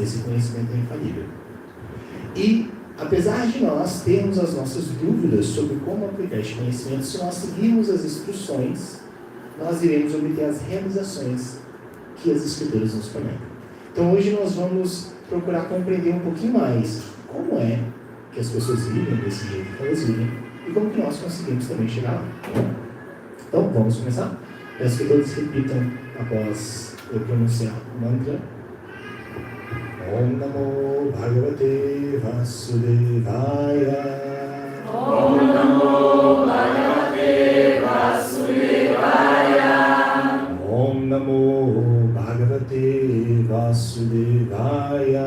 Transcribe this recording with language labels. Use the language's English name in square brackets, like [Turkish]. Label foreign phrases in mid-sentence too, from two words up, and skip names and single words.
[Portuguese] Esse conhecimento é infalível. E, apesar de nós termos as nossas dúvidas sobre como aplicar este conhecimento, se nós seguirmos as instruções, nós iremos obter as realizações que as Escrituras nos prometem. Então hoje nós vamos procurar compreender um pouquinho mais como é que as pessoas vivem desse jeito que elas vivem e como que nós conseguimos também chegar lá. Então vamos começar? Peço que todos repitam após eu pronunciar o mantra. [Sanskrit] ॐ नमो भगवते वासुदेवाय. ॐ नमो भगवते वासुदेवाय. ॐ नमो भगवते वासुदेवाय.